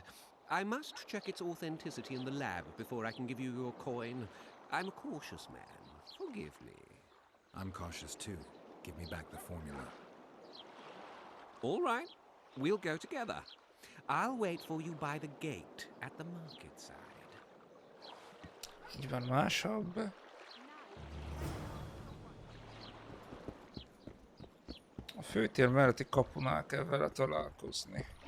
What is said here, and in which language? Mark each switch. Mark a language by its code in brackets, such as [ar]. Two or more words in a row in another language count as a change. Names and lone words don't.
[en] I must check its authenticity in the lab before I can give you your coin. I'm a cautious man. Forgive me. I'm cautious too. Give me back the formula. All right. We'll go together. I'll wait for you by the gate at the market side. [hu] Így van másabb. A főtér melletti kapunál kell vele találkozni.